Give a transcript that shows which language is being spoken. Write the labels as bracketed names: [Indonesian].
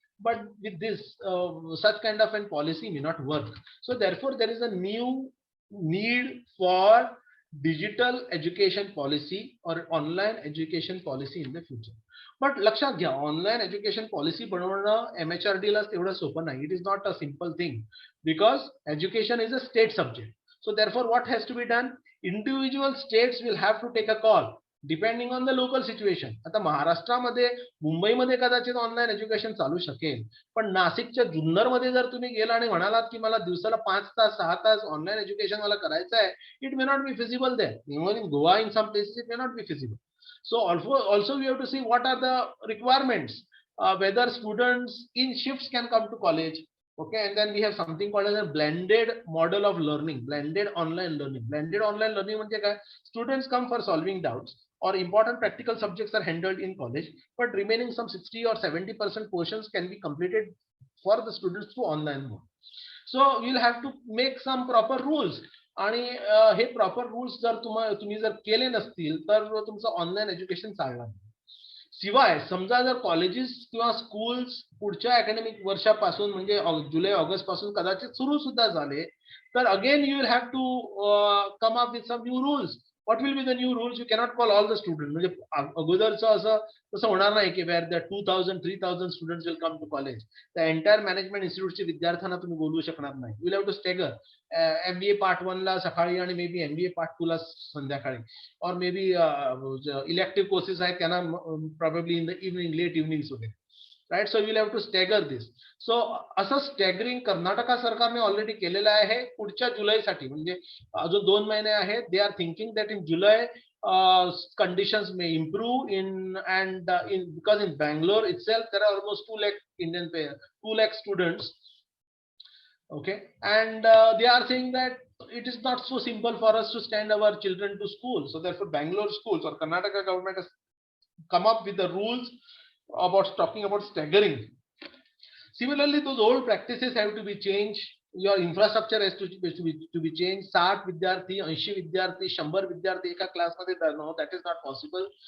[English] But with this such kind of a policy may not work. So therefore there is a new need for digital education policy or online education policy in the future. [Marathi] But लक्षात घ्या, online education policy बनवणं MHRD ला तेवढं सोपं नाही. [English] It is not a simple thing because education is a state subject. So therefore what has to be done? individual states will have to take a call depending on the local situation. [Marathi] आता महाराष्ट्रामध्ये, मुंबईमध्ये कदाचित online education चालू शकेल, पण नाशिकच्या जुन्नरमध्ये जर तुम्ही गेला आणि म्हणालात की मला दिवसाला 5 तास 6 तास ऑनलाईन एज्युकेशन मला करायचं आहे, [English] It may not be feasible there. Even in Goa in some places it may not be feasible. So also we have to see what are the requirements, whether students in shifts can come to college. Okay, and then we have something called as a blended model of learning, blended online learning. Blended online learning [Marathi] म्हणजे काय? [English] Students come for solving doubts or important practical subjects are handled in college, but remaining some 60 or 70% portions can be completed for the students through online mode. So we'll have to make some proper rules. [Marathi] आणि हे proper rules जर तुम्ही जर केले नसतील तर तुमचं online education चालणार नाही. शिवाय समजा जर कॉलेजेस किंवा स्कूल्स पुढच्या अकॅडमिक वर्षापासून म्हणजे जुलै ऑगस्ट पासून कदाचित सुरू सुद्धा झाले, तर [English] Again you will have to come up with some new rules. [Marathi] What will be the new rules? You cannot call all the students. म्हणजे अगोदरचं असं तसं होणार नाही की [English] where the 2000 3000 students will come to college. The entire management institute [Marathi] चे विद्यार्थ्यांना तुम्ही बोलवू शकणार नाही. [English] You will have to stagger. MBA part 1 ला सकाळी आणि मे बी MBA part 2 ला संध्याकाळी, or maybe elective courses [Marathi] आहेत त्यांना [English] probably in the evening, late evenings वगैरे. Right, so you will have to stagger this. [Marathi] So असं स्टॅगरिंग कर्नाटक सरकारने ऑलरेडी केलेलं आहे पुढच्या जुलैसाठी. म्हणजे अजून 2 महिने आहेत. [English] They are thinking that in July conditions may improve because in Bangalore itself there are almost 2 lakh students. Okay, and they are saying that it is not so simple for us to send our children to school. So therefore Bangalore schools or Karnataka government has come up with the rules about talking about staggering. Similarly, those old practices have to be changed. Your infrastructure has to be changed. [Marathi] 60 विद्यार्थी 80 विद्यार्थी 100 विद्यार्थी एका class मध्ये, [English] no, that is not possible.